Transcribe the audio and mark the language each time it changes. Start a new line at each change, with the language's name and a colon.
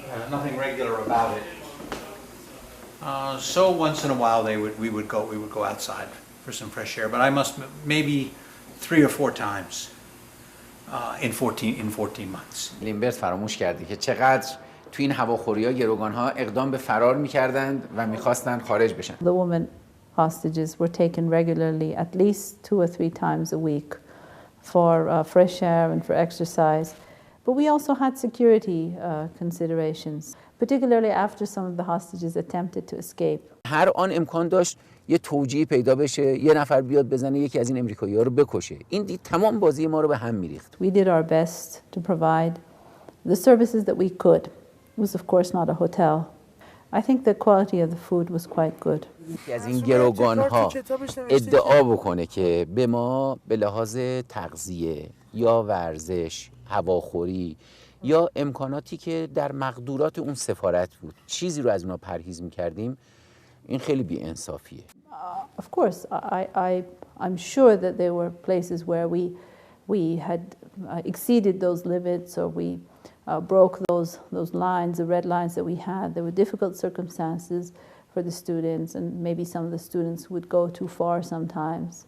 English: Nothing regular about it. So once in a while we would go outside for some fresh air, but I must maybe 3 or 4 times in 14 months.
Persian: لیمبرت فراموش کرده که چقدر تو این هواخوری‌ها گروگان‌ها اقدام به فرار می‌کردند و می‌خواستند خارج بشن.
English: The women hostages were taken regularly, at least 2 or 3 times a week, for fresh air and for exercise. But we also had security considerations, particularly after some of the hostages attempted to escape.
Persian: هر آن امکان داشت یه توجیه پیدا بشه، یه نفر بیاد بزنه یکی از این امریکایی‌ها رو بکشه. این دید تمام بازی ما رو به هم می‌ریخت.
English: We did our best to provide the services that we could. It was of course not a hotel. I think the quality of the food was quite good.
Persian: از این گروگان‌ها ادعا بکنه که به ما به لحاظ تغذیه یا ورزش، هواخوری یا امکاناتی که در مقدورات اون سفارت بود چیزی رو از اونا پرهیز می‌کردیم، این خیلی بی‌انصافیه.
English: Of course, I'm sure that there were places where we had exceeded those limits, or we broke those lines, the red lines that we had. There were difficult circumstances for the students, and maybe some of the students would go too far sometimes.